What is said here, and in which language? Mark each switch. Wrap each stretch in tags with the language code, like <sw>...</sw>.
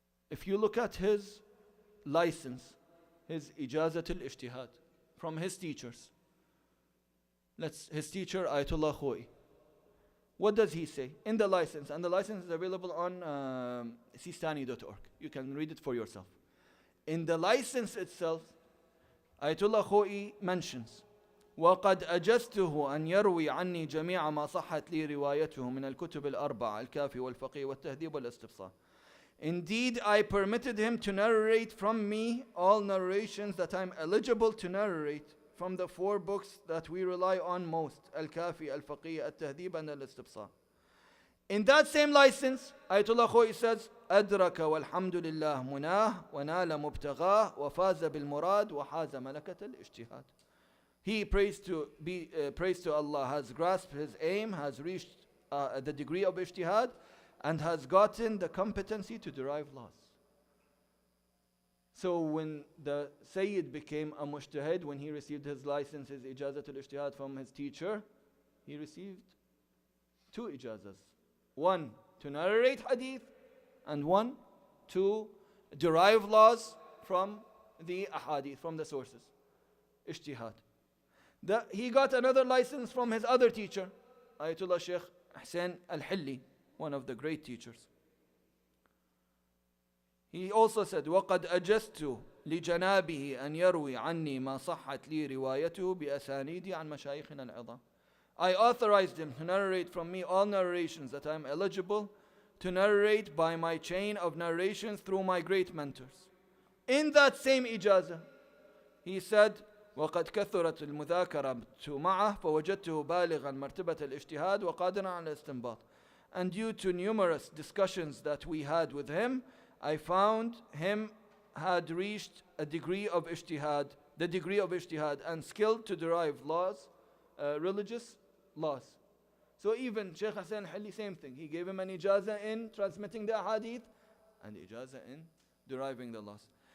<en>If you look at his license, his ijazat al-ijtihad from his teachers, his teacher Ayatollah Khoi, what does he say in the license? And the license is available on sistani.org. You can read it for yourself. In the license itself, Ayatollah Khoi mentions,</en> <ar>وقد أجزته أن يروي عني جميع ما صحت لي روايته من الكتب الأربعة الكافي والفقيه والتهذيب والاستفصاء.</ar> <en>Indeed, I permitted him to narrate from me all narrations that I'm eligible to narrate from the four books that we rely on most, Al-Kafi, Al-Faqih, Al-Tahdhib, and Al-Istibsa. In that same license, Ayatollah Khoi says,</en> <ar>أدرك والحمد لله مناه ونال مبتغاه وفاز بالمراد وحاز ملكة الاجتهاد.</ar> <en>He prays to Allah, has grasped his aim, has reached the degree of ijtihad, and has gotten the competency to derive laws. So when the Sayyid became a mujtahid, when he received his license, his ijazat al-ijtihad from his teacher, he received two ijazas. One, to narrate hadith, and one, to derive laws from the ahadith, from the sources. Ijtihad. He got another license from his other teacher, Ayatollah Sheikh Hassan al-Hilli, one of the great teachers. He also said,</en> <ar>وَقَدْ أَجَزْتُ لِجَنَابِهِ أَنْ يَرْوِي عَنِّي مَا صَحَّتْ لِي رِوَايَتُهُ بِأَسَانِيدِ عَنْ مَشَايِخِنَا الْعِظَامِ.</ar> <en>I authorized him to narrate from me all narrations that I am eligible to narrate by my chain of narrations through my great mentors. In that same ijazah, he said,</en> <ar>وقد كثرت المذاكرة معه فوجدته بالغا مرتبة الاجتهاد وقادرا على الاستنباط.</ar> <en>And due to numerous discussions that we had with him, I found him had reached a degree of ijtihad, the degree of ijtihad, and skilled to derive laws, religious laws. So even Sheikh Hassan al-Hilli, same thing. He gave him an ijazah in transmitting the ahadith and ijazah in deriving the laws.</en>